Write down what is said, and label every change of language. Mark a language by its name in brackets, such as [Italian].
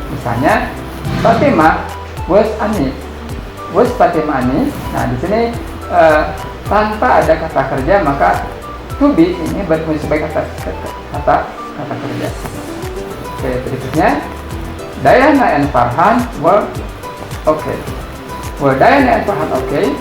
[Indonesian] Misalnya [English] Fatima was Anis, was Fatima Anis. [Indonesian] Nah, di sini tanpa ada kata kerja, maka to be ini berfungsi sebagai kata kerja. Oke, berikutnya [English] Diana and Farhan were okay. Were Diana and Farhan okay?